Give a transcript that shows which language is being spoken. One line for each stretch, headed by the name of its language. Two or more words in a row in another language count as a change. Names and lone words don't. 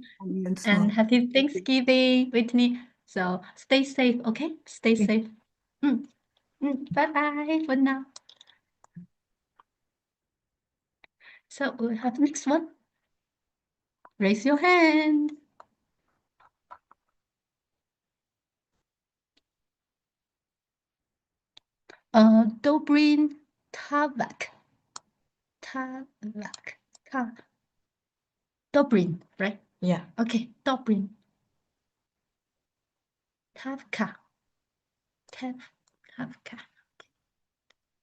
English: And happy Thanksgiving, Whitney. So stay safe, okay? Stay safe. Bye-bye for now. So we'll have next one. Raise your hand. Dobrin Tavak. Dobrin, right? Yeah. Okay, Dobrin. Tavka.